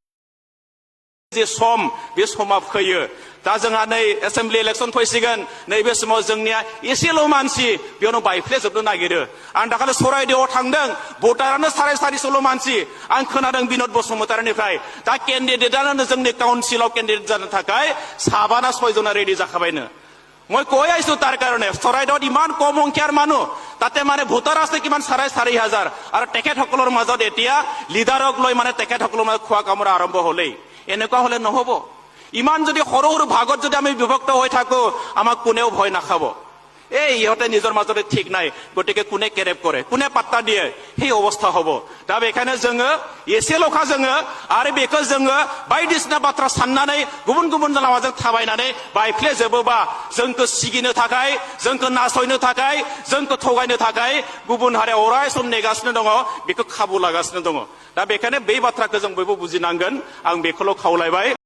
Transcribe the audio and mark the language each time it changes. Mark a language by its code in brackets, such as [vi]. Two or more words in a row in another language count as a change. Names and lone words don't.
[brx] जे सम बे समा फैयो दा जोंहा नै [en] assembly election [brx] फैसिगोन नैबे समाव जोंनिया एसेल' मानसि बेयावनो बायफ्लेजोबनो नागिरो आं दाखालि सराइदेवआव थांदों भटारानो 450 मानसि आं खोनादों बिनोद बसुमतारीनिफ्राय दा केन्डिडेटआनो जोंनि काउन्सिलाव केन्डिडेट जानो थाखाय 7 ना 6 जना रेडि जाखाबायनो [as] মই কৈ আইছো তাৰ কাৰণে চৰাইদেউত ইমান কম সংখ্যাৰ মানুহ তাতে মানে ভোটাৰ আছে কিমান 4,500 আৰু তেখেতসকলৰ মাজত এতিয়া লিডাৰক লৈ মানে তেখেতসকলৰ মাজত খোৱা কামৰা আৰম্ভ হলেই এনেকুৱা হলে নহব ইমান যদি সৰু ভাগত যদি আমি বিভক্ত হৈ থাকো আমাক কোনেও ভয় নাখাব এই ইহঁতে নিজৰ মাজতে ঠিক নাই গতিকে কোনে কেৰেপ কৰে কোনে পাত্তা দিয়ে সেই অৱস্থা হ'ব [brx] दा बेखायनो जोङो एसेल'खा जोङो आरो बेखौ जोङो बायदिसिना बाथ्रा साननानै गुबुन लामाजों थाबायनानै बायफ्लेजोबोबा जोंखौ सिगिनो थाखाय जोंखौ नासयनो थाखाय जोंखौ थगायनो थाखाय गुबुन हारिया अराय सम नेगासिनो दङ बेखौ खाबु लागासिनो दङ दा बेखायनो बे बाथ्राखौ जों बयबो बुजिनांगोन आं बेखौल' खावलायबाय